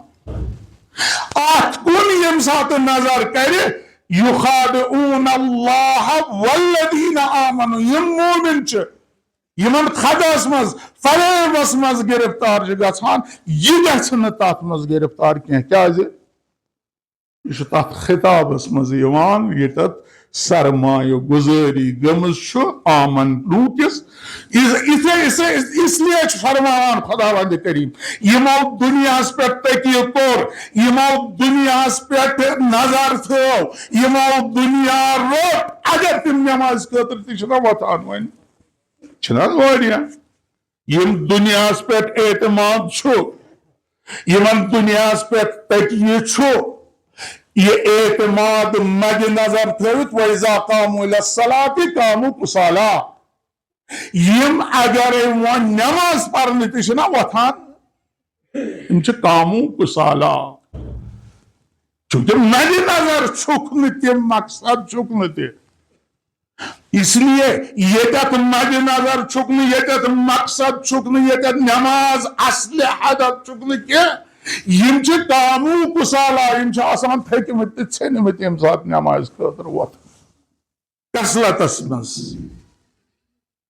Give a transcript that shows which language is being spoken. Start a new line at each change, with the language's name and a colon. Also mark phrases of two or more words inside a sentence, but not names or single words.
Kashmiri: اتھ کُن ییٚمہِ ساتہٕ نظر کرِ،
Arabic: یخادعون اللہ والذین آمنوا،
Kashmiri: یم مومن چھِ یمن خداس مز فریبس مز گرفتار چھِ گژھان، یہ گژھِ نہٕ تتھ مز گرفتار کینٛہہ، کیازِ یہ چھُ تتھ خطابس مز یوان ییٚتٮ۪تھ سرمایہ گزٲری گٔمٕژ چھُ آمن لوٗکِس،
Urdu: اس لیے
Kashmiri: چھُ فرماوان خداوند کریم یمو دنیاہس پٮ۪ٹھ تکیہ کوٚر، یمو دنیاہس پٮ۪ٹھ نظر تھٲو، یمو دنیا روٚٹ، اگر تِم نمازِ خٲطرٕ تہِ چھِنہ وۄتھان وۄنۍ، چھِنہ حظ واریاہ یم دنیاہس پٮ۪ٹھ اعتماد چھُ، یمن دنیاہس پٮ۪ٹھ تکیہ چھُ، یہ اعتماد مد نظر تھٲوِتھ
Arabic: وَإِذَا قَامُوا إِلَى الصَّلَاةِ قَامُوا كُسَالَىٰ،
Kashmiri: یم اگرے وۄنۍ نماز پرنہِ تہِ چھِنہ وۄتھان، یم چھِ قاموا كُسَالَىٰ، چونکہ مد نظر چھُکھ نہٕ تِم مقصد چھُکھ نہٕ تہِ،
Urdu: اس لیے
Kashmiri: ییٚتٮ۪تھ مد نظر چھُکھ نہٕ، ییٚتٮ۪تھ مقصد چھُکھ نہٕ، ییٚتٮ۪تھ نماز اصلِ ہدف چھُکھ نہٕ کینٛہہ، یم چھِ
Arabic: قاموا كُسَالَىٰ،
Kashmiri: یم چھِ آسان تھٔکۍمٕتۍ تہٕ ژھیٚنمٕتۍ ییٚمہِ ساتہٕ نمازِ خٲطرٕ وۄتھان کسلتس منٛز۔